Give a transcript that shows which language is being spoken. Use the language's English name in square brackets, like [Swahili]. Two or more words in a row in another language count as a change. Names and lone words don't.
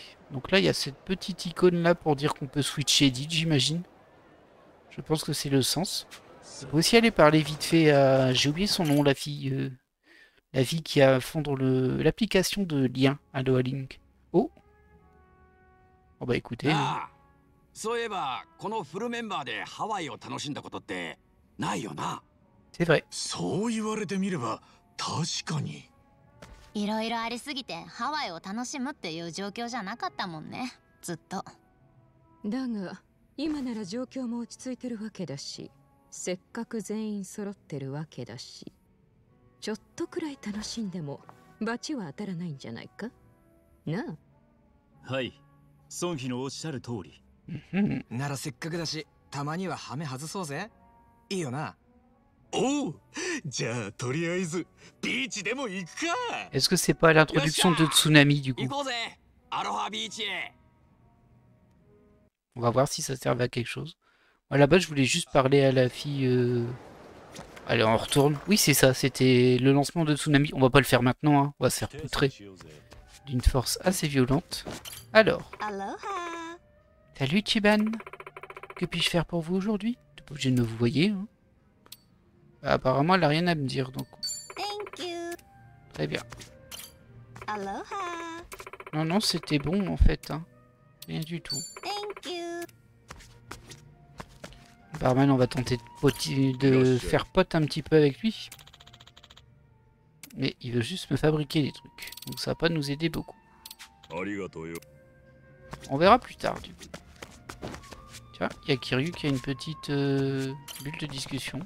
[French] Donc là, il y a cette petite icône là pour dire qu'on peut switcher edit, j'imagine. Je pense que c'est le sens. On peut aussi aller parler vite fait à... J'ai oublié son nom, la fille qui a fondre l'application de lien à Link. Oh. Oh bah écoutez. [Japanese] そういえばこのフルメンバーでハワイを楽しんだことってないよな。 [French] C'est vrai. [Japanese] そう言われてみれば確かに。いろいろありすぎてハワイを楽しむっていう状況じゃなかったもんね、ずっと。だが今なら状況も落ち着いてるわけだし、せっかく全員揃ってるわけだし、ちょっとくらい楽しんでも罰は当たらないんじゃないかなあ。はい、孫妃のおっしゃる通り。ならせっかくだし、たまにはハメ外そうぜ。いいよな。おう、じゃあとりあえずビーチでも行くか。 [French] Est-ce que c'est pas l'introduction de Tsunami du coup? [Japanese] 行こうぜ。アロハビーチへ。 [French] On va voir si ça servait à quelque chose. À la base, je voulais juste parler à la fille. Allez, on retourne. Oui, c'est ça, c'était le lancement de Tsunami. On va pas le faire maintenant, hein. On va se faire poutrer d'une force assez violente. Alors. Aloha. Salut Chiban. Que puis-je faire pour vous aujourd'hui? T'es pas obligé de me vous voyez. Hein. Apparemment, elle a rien à me dire, donc. [English] Thank you. [French] Très bien. Aloha. Non, non, c'était bon en fait. Hein. Rien du tout. [English] Thank you. [French] Barman, on va tenter de faire pote un petit peu avec lui. Mais il veut juste me fabriquer des trucs. Donc ça va pas nous aider beaucoup. On verra plus tard du coup. Tiens, il y a Kiryu qui a une petite bulle de discussion.